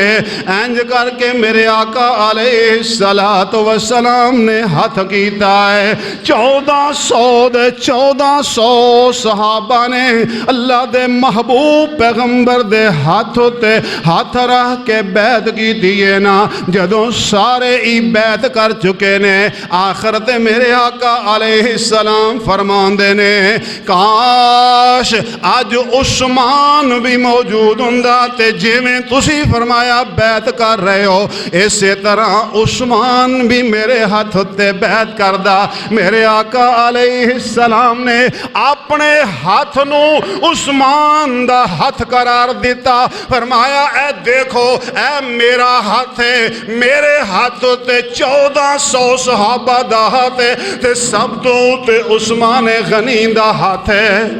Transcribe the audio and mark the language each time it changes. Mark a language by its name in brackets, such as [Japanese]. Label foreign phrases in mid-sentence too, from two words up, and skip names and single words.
[Punjabi] انج کر کے میرے آقا [Arabic] علیہ الصلوۃ والسلام [Punjabi] نے ہاتھ کیتا ہے، 1400 صحابہ نے اللہ دے محبوب پیغمبر دے ہاتھوں تے ہاتھ رکھ کے بیعت کیتی ہے نا۔ جدوں سارے ہی بیعت کر چکے نے، آخر تے میرے آقا [Arabic] علیہ السلام [Punjabi] فرماندے نے کاش اج عثمان بھی موجود ہوندا تے جویں تسی فرمایا بیعت کر رہے ہو اسی طرح عثمان بھی میرے ہاتھ تے بیعت کردا۔ میرے آقا [Arabic] علیہ السلام [Punjabi] نے اپنے ہاتھ نو عثمان دا ہاتھ قرار دیتا، فرمایا اے دیکھو اے میرا ہاتھ ہے، میرے ہاتھ تے 1400 صحابہ دا ہاتھ ہے تے سب تو تے عثمان غنی دا ہاتھ ہے۔